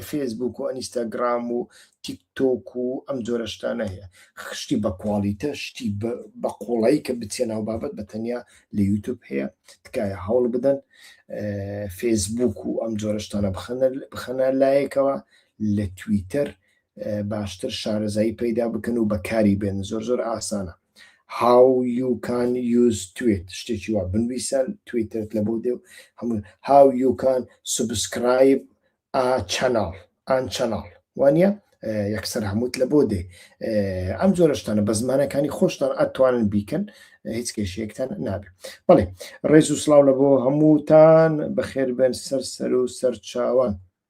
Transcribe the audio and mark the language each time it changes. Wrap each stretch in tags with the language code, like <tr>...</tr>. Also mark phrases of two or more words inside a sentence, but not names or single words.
<ckb>فێسبوک و ئەنیستاگرام و تیکتۆک و ئەم جۆرە شتانە هەیە شتی بە کوالیتە شتی بە قوڵایی کە بچێنەوە بابەت بە تەنیا لە یوتوب هەیە تکایە هەوڵ بدەن فێسبوک و ئەم جۆرە شتانە بخەنە لایەکەوە لە تویتەر باشتر شارەزایی پەیدا بکەن و بەکاری بێن زۆر ئاسانە</ckb> <en>how you can use tweet</en> <ckb>شتێکی وا بنویسە تویترت لە بۆ دێ و هەموو</ckb> <en>how you can subscribe a channel</en> <ckb>وانە یەکسەر هەمووت لە بۆ دێ ئەم جۆرە شتانە بە زمانەکانی خۆشتان ئەتوانن بیکەن هیچ کێشەیەکتان نابێت بەڵێ ڕێز و سڵاو لە بۆ هەمووتان بەخێر بێن سەر و سەرچاوان</ckb>